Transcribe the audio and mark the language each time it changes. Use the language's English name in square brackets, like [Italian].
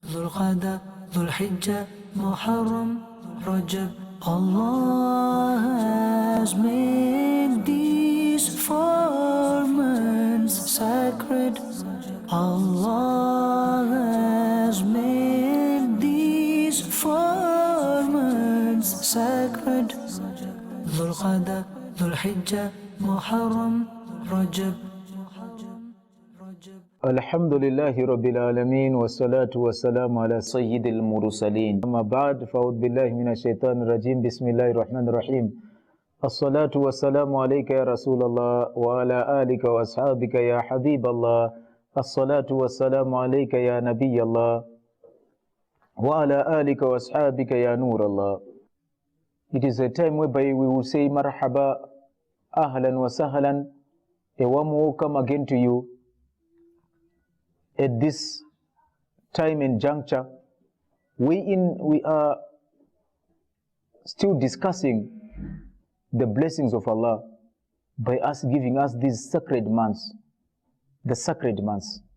[Arabic] ذو القعدة ذو الحجة محرم رجب. [English] Allah has made these 4 months sacred. Allah has made these 4 months sacred. [Arabic] ذو القعدة ذو الحجة محرم رجب. الحمد لله رب العالمين والصلاة والسلام على سيد المرسلين. أما بعد فأعوذ بالله من الشيطان الرجيم. بسم الله الرحمن الرحيم. الصلاة والسلام عليك يا رسول الله وعلى آلك وأصحابك يا حبيب الله. الصلاة والسلام عليك يا نبي الله وعلى آلك وأصحابك يا نور الله. [English] It is a time whereby we will say [Arabic] marhaba, ahlan wa sahlan, [English] a warm welcome again to you. At this time and juncture, we are still discussing the blessings of Allah by us giving us these sacred months, the sacred months.